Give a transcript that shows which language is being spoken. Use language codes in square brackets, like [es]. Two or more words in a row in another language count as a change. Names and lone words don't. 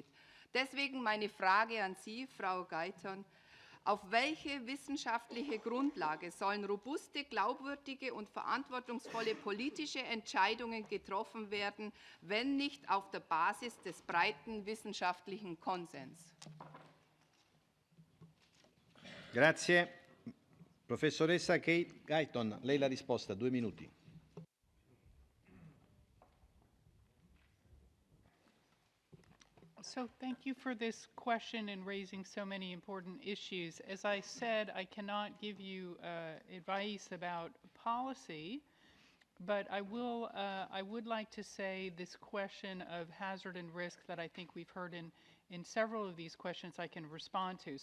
[de] Deswegen meine Frage an Sie, Frau Guyton: Auf welche wissenschaftliche Grundlage sollen robuste, glaubwürdige und verantwortungsvolle politische Entscheidungen getroffen werden, wenn nicht auf der Basis des breiten wissenschaftlichen Konsens? [it] Grazie. Professoressa Guyton, lei la risposta, 2 minuti. [en] So thank you for this question and raising so many important issues. As I said, I cannot give you advice about policy, but I would like to say this question of hazard and risk that I think we've heard in several of these questions I can respond to.